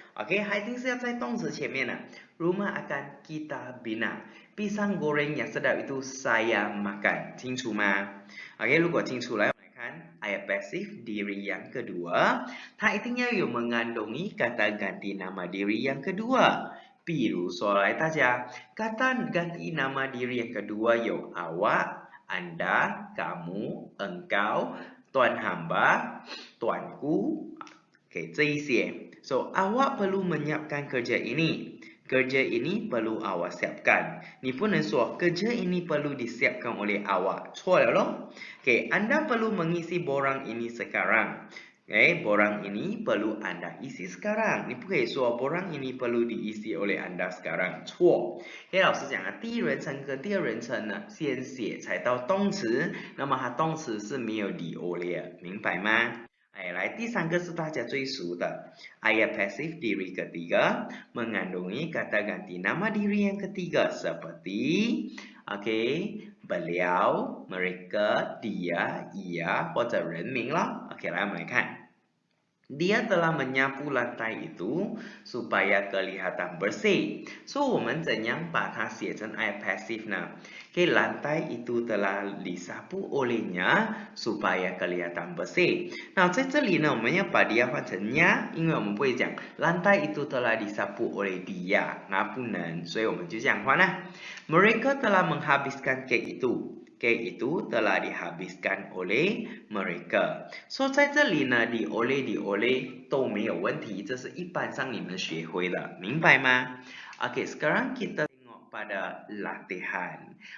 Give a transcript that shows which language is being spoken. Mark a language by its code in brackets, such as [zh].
[zh] OK， 它一定是要在动词前面的。 [ms] Rumah akan kita bina。 Pisang goreng yang sedap itu saya makan， [zh] 清楚吗 [ms] ？OK， [zh] 如果清楚来。 [ms] ayat pasif diri yang kedua， [zh] 它一定要有 [ms] mengandungi kata ganti nama diri yang kedua。 [zh] 比如说，来大家 [ms] kata ganti nama diri yang kedua 有 awak、anda、kamu、engkau、tuan hamba、tuanku， [zh] 这一些。 [ms] So awak perlu menyiapkan kerja ini。 kerja ini perlu awak siapkan。 [zh] 你不能说 [ms] kerja ini perlu disiapkan oleh awak， [zh] 错了咯。 [ms] Anda perlu mengisi borang ini sekarang。 borang ini perlu Anda isi sekarang。 [zh] 你不可以说 [ms] borang ini perlu diisi oleh Anda sekarang，错。 [zh] 老师讲第一人称跟第二人称呢，先写才到动词，那么它动词是没有 di oleh，明白吗？来，第三个是大家最熟的 [ms] ayat pasif diri ketiga mengandungi kata ganti nama diri yang ketiga seperti beliau, mereka, dia, ia [zh] 或者人名了。 [ms] 来我们来看。Dia telah menyapu lantai itu supaya kelihatan bersih. So, [zh] 我们怎样把它写成 [ms] ayat pasif 呢？lantai itu telah disapu olehnya supaya kelihatan bersih. [zh] 那在这里呢，我们要把 dia 换成 nya， 因为我们不会讲 [ms] lantai itu telah disapu oleh dia， [zh] 那不能，所以我们就这样换啦。 [ms] Mereka telah menghabiskan cake itu。cake itu telah dihabiskan oleh mereka. [zh] So 在这里呢 di oleh 都没有问题，这是一般上你们学会的，明白吗？ [ms] sekarang kita tengok pada latihan.